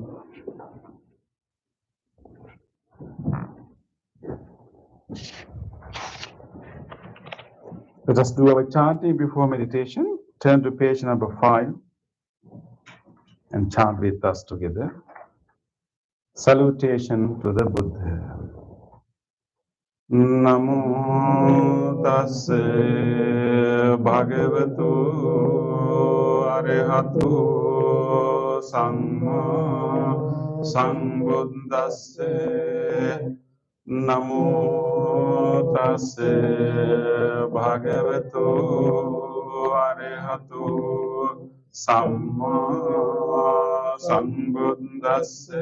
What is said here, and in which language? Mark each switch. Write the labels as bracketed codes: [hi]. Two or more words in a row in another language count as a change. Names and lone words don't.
[en] Let us do our chanting before meditation. Turn to page number 5 and chant with us together. Salutation to the Buddha. [pi] Namo tassa bhagavato arahato samma sambuddhassa. Namo tassa bhagavato arahato samma sambuddhassa.